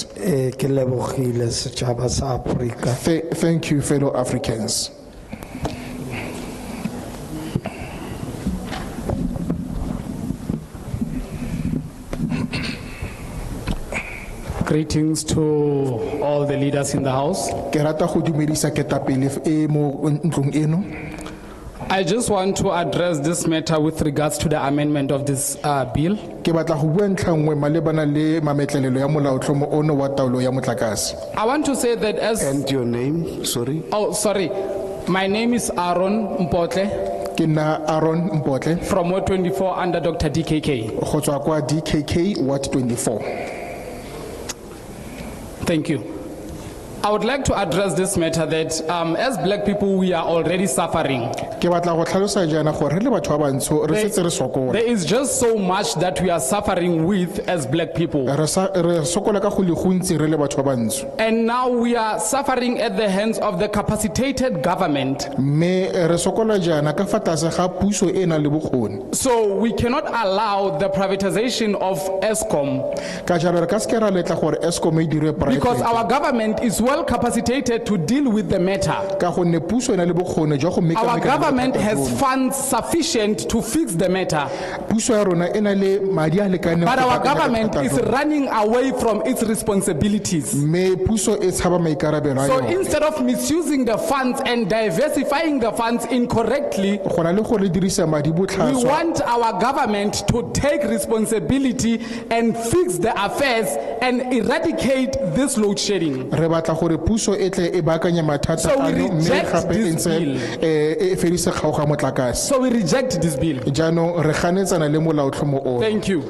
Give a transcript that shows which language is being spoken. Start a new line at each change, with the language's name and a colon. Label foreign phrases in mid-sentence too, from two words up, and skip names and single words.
Tswana: Ke lebogile setšhaba sa Afrika.
English: Thank you, fellow Africans. Greetings to all the leaders in the House.
Tswana: Ke rata go dumedisa ketapele e mo ntlong eno.
English: I just want to address this matter with regards to the amendment of this bill.
Tswana: Ke batla go bua ntlha nngwe malebana le mametlelelo ya molaotlhomo ono wa taolo ya motlakase.
English: I want to say that as... And your name, sorry? Oh, sorry. My name is Aaron Mpotle.
Tswana: Ke nna Aaron Mpotle.
English: From Ward 24 under Dr. DKK.
Tswana: Go tswa kwa DKK Ward 24.
English: Thank you. I would like to address this matter that as black people, we are already suffering.
Tswana: Ke batla go tlhalosa jaana gore re le batho ba bantsho re setse re sokola.
English: There is just so much that we are suffering with as black people.
Tswana: Re sokola ka go le gontsi re le batho ba bantsho.
English: And now we are suffering at the hands of the capacitated government.
Tswana: Me re sokola jaana ka fa tlase ga puso e nang le bokgoni.
English: So we cannot allow the privatization of ESCOM.
Tswana: Ka jalo re ka se ke ra letla gore ESCOM e dire private.
English: Because our government is well capacitated to deal with the matter.
Tswana: Ka gonne puso e na le bokgoni jwa go meka.
English: Our government has funds sufficient to fix the matter.
Tswana: Puso ya rona e na le madi a lekaneng.
English: But our government is running away from its responsibilities.
Tswana: Me puso e tshaba maikarabelo a
English: So
Tswana: yona.
English: instead of misusing the funds and diversifying the funds incorrectly,
Tswana: go na le go le dirisa madi
English: we
Tswana: botlhaswa.
English: want our government to take responsibility and fix the affairs and eradicate this load shedding.
Tswana: Re batla gore puso e tle e baakanya mathata
English: So we
Tswana: ano mme
English: reject
Tswana: gape e
English: this
Tswana: ntse
English: bill.
Tswana: e fedise kgaoga motlakase.
English: So we reject this bill.
Tswana: Jaanong re ganetsana le molaotlhomo o.
English: Thank you.